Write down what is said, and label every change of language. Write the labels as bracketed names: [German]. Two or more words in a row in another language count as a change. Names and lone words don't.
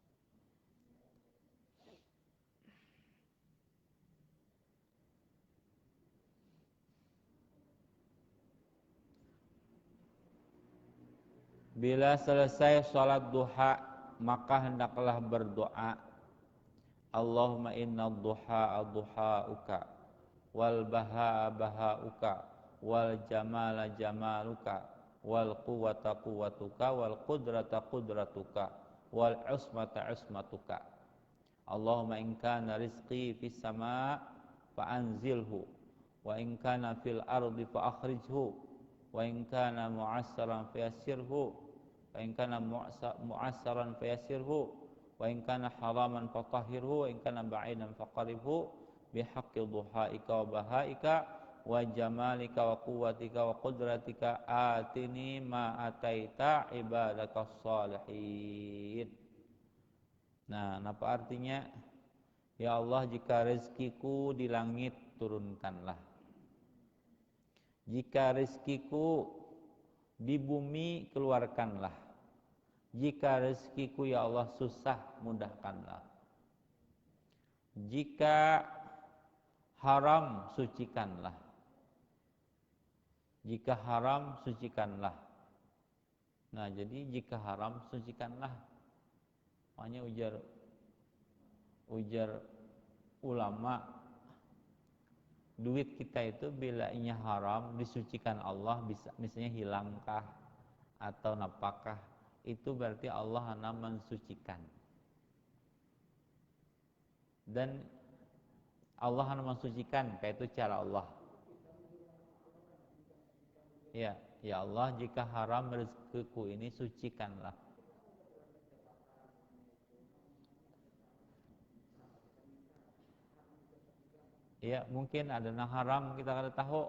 [Indonesian] Bila selesai sholat duha, maka hendaklah berdoa, [Arabic] اللهم إن الضحاء ضحاؤك والبهاء بهاؤك والجمال جمالك والقوة قوتك والقدرة قدرتك والعصمة عصمتك. اللهم إن كان رزقي في السماء فأنزله وإن كان في الأرض فأخرجه وإن كان معسرا فيسره وإن كان معسرا فيسره وإن كان حراما فطهره وإن كان بعيدا فقربه بحق ضحائك وبهائك وجمالك وقوتك وقدرتك آتني ما آتيت عبادك الصالحين. [Indonesian] Nah, apa artinya? Ya Allah, jika rezekiku di langit turunkanlah. Jika rezekiku di bumi keluarkanlah. Jika rezekiku ya Allah susah, mudahkanlah. Jika haram, sucikanlah. Jika haram, sucikanlah. Nah, jadi jika haram, sucikanlah. Makanya ujar ulama, duit kita itu bila inya haram disucikan Allah, bisa misalnya hilangkah atau napakah, itu berarti Allah hanya mensucikan. Dan Allah hanya mensucikan, kayak itu cara Allah. Ya, ya Allah, jika haram rezekiku ini sucikanlah. Ya, mungkin ada yang haram kita kada tahu.